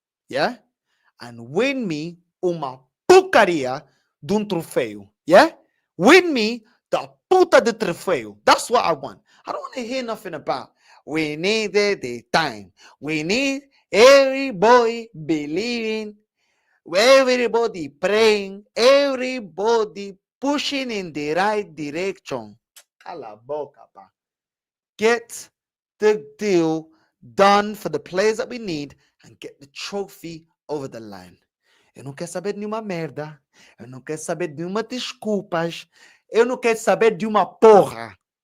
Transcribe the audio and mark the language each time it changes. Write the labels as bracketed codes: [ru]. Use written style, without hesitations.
[en] Yeah? And win me [pt] uma porcaria de troféu. [en] Yeah? Win me the [es] puta de trofeo. [en] That's what I want. I don't want to hear nothing about we needed the time. We need everybody believing, everybody praying, everybody pushing in the right direction. [pt] Cala boca, pa. [en] Get the deal done for the players that we need and get the trophy over the line. [pt] Eu não quero saber de nenhuma merda. Eu não quero saber de nenhuma desculpas. Eu não quero saber de uma porra.